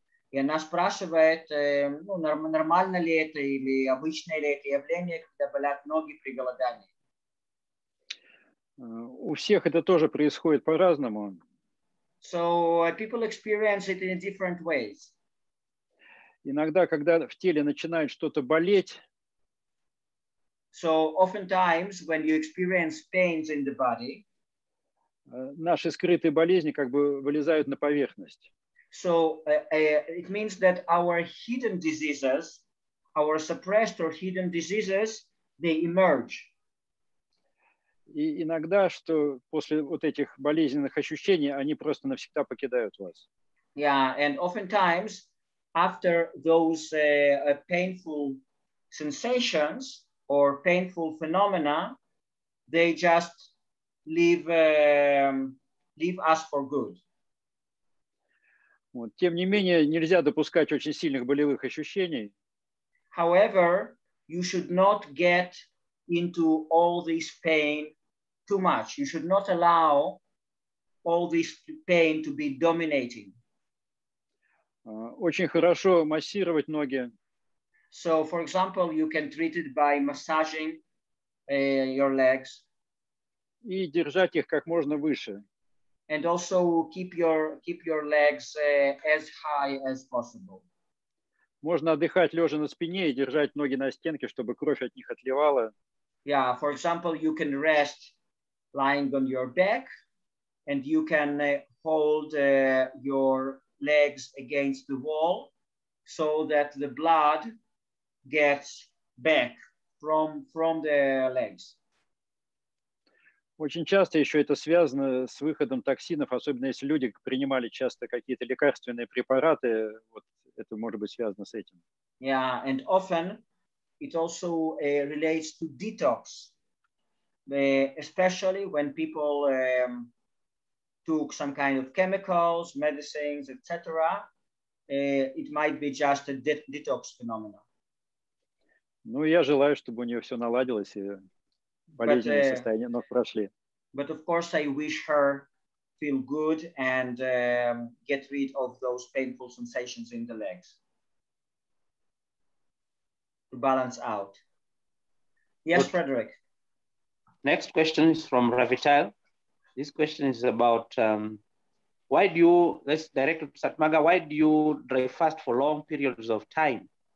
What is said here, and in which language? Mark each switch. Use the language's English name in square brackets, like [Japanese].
[Russian] И она спрашивает, нормально ли это или обычное ли это явление, когда болят ноги при голодании. У всех это тоже происходит по-разному. [English] So people experience it in different ways. [Russian] Иногда, когда в теле начинает что-то болеть, [English] so oftentimes when you experience pains in the body, [Russian] наши скрытые болезни как бы вылезают на поверхность. [English] So it means that our hidden diseases, our suppressed or hidden diseases, they emerge. [Russian] И иногда, что после вот этих болезненных ощущений, они просто навсегда покидают вас. [English] Yeah, and oftentimes after those painful sensations or painful phenomena, they just leave us for good. [Russian] Вот. Тем не менее, нельзя допускать очень сильных болевых ощущений. [English] However, you should not get into all this pain too much. You should not allow all this pain to be dominating. [Russian] Очень хорошо массировать ноги. [English] So, for example, you can treat it by massaging your legs. [Russian] И держать их как можно выше. [English] And also keep your legs as high as possible. [Russian] Можно отдыхать лежа на спине и держать ноги на стенке, чтобы кровь от них отливала. [English] Yeah, for example, you can rest lying on your back, and you can hold your legs against the wall so that the blood gets back from the legs. [Russian] Очень часто еще это связано с выходом токсинов, особенно если люди принимали часто какие-то лекарственные препараты, вот это может быть связано с этим. [English] Yeah, and often it also relates to detox, especially when people took some kind of chemicals, medicines, etc. It might be just a detox phenomenon. [Russian] Ну, я желаю, чтобы у нее все наладилось и болезненные состояния ног прошли. [English] But of course, I wish her feel good and get rid of those painful sensations in the legs to balance out. Yes, Frederick. Next question is from Ravital. This question is about why do you, let's direct it to Satmarga, why do you dry fast for long periods of time?